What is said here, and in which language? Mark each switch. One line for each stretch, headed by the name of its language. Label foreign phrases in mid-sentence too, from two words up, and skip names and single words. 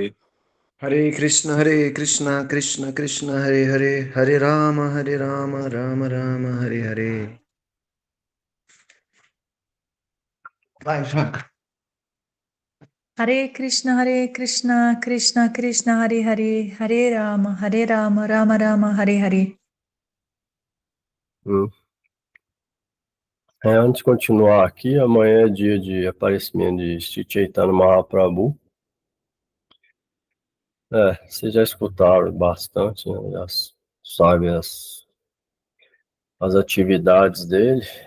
Sanskrit: हरे कृष्ण कृष्ण कृष्ण हरे हरे हरे राम राम राम हरे हरे.
Portuguese: Vai, Jaca.
Sanskrit: हरे कृष्ण कृष्ण कृष्ण हरे हरे हरे राम राम राम हरे हरे.
Portuguese: Antes de continuar aqui, amanhã é dia de aparecimento de Sri Chaitanya Mahaprabhu. Vocês já escutaram bastante, né? Já sabem as atividades dele.